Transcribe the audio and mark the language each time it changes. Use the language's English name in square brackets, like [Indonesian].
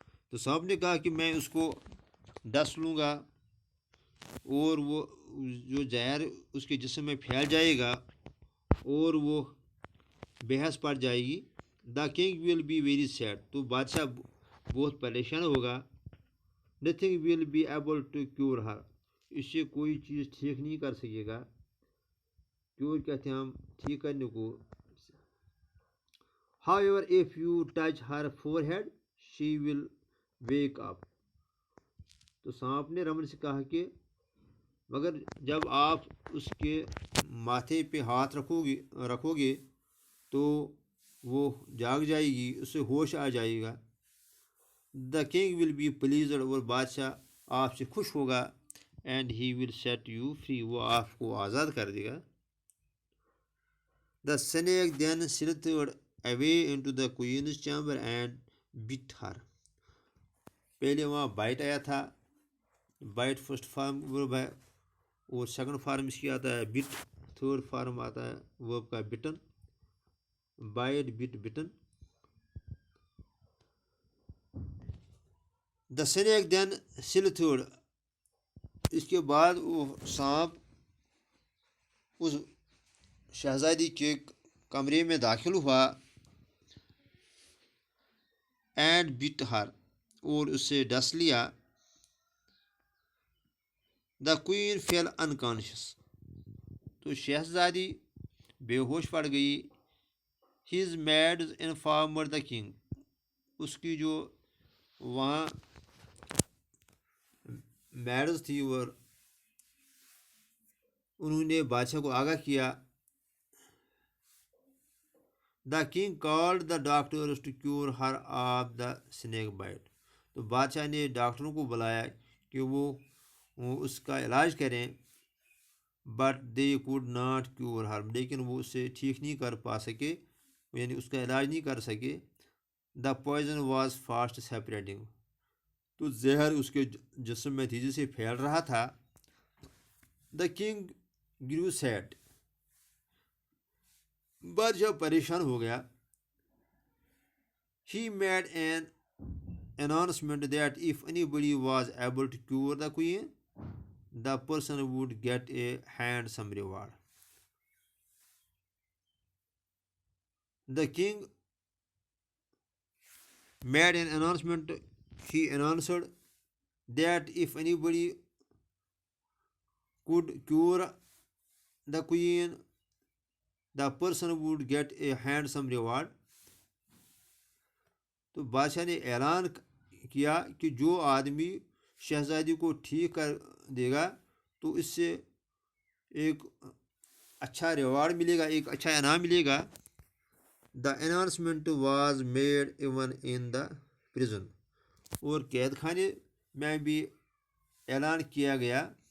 [Urdu] تو سانپ نے کہا کہ میں اس کو ڈس لوں گا اور وہ جو زہر اس کے جسم میں پھیل جائے گا اور وہ بے حس پڑ جائے گی. [English] The king will be very sad. [Urdu] تو بادشاہ بہت پریشان ہوگا. [English] Nothing will be able to cure her. [Urdu] اس سے کوئی چیز ٹھیک نہیں کر سکے گا. کیور کہتے ہیں ہم ٹھیک کرنے کو. [English] However, if you touch her forehead, she will wake up. [Urdu] تو سانپ نے رمن سے کہا کہ مگر جب آپ اس کے ماتھے پہ ہاتھ رکھو گے تو وہ جاگ جائے گی، اس سے ہوش آ جائے گا. [English] The king will be pleased. [Urdu] اور بادشاہ آپ سے خوش ہوگا. [English] And he will set you free. [Urdu] وہ آپ کو آزاد کر دے گا. [English] The snake then slithered away into the queen's chamber and bit her. [Urdu] پہلے وہاں بائٹ آیا تھا. بائٹ فرسٹ فارم ورب ہے اور سیکنڈ فارم اس کی آتا ہے بٹ. تھرڈ فارم آتا ہے ورب کا button. Byte but button. [English] The snake then slithered. [Urdu] اس کے بعد وہ سانپ اس شہزادی کے کمرے میں داخل ہوا. [English] and bit her, [Urdu] اور اس سے ڈس لیا. [English] the queen fell unconscious, [Urdu] تو شہزادی بے ہوش پڑ گئی. [English] his maids informed the king, [Urdu] اس کی جو وہاں میڈز تھی اور انہوں نے بادشاہ کو آگاہ کیا. [English] the king called the doctors to cure her of the snake bite, [Urdu] تو بادشاہ نے ڈاکٹروں کو بلایا کہ وہ اس کا علاج کریں. [English] but they could not cure her, [Urdu] لیکن وہ اسے ٹھیک نہیں کر پا سکے، یعنی اس کا علاج نہیں کر سکے. [English] the poison was fast spreading, [Urdu] تو زہر اس کے جسم میں تیزی سے پھیل رہا تھا. [English] the king grew sad, [Urdu] بادشاہ پریشان ہو گیا. [English] He made an announcement that if anybody was able to cure the queen, the person would get a handsome reward. The king made an announcement. He announced that if anybody could cure the queen, the person would get a handsome reward. [Urdu] تو بادشاہ نے اعلان کیا کہ جو آدمی شہزادی کو ٹھیک کر دے گا تو اس سے ایک اچھا ریوارڈ ملے گا، ایک اچھا انعام ملے گا. [English] the announcement was made even in the prison, [Urdu] اور قید خانے میں بھی اعلان کیا گیا.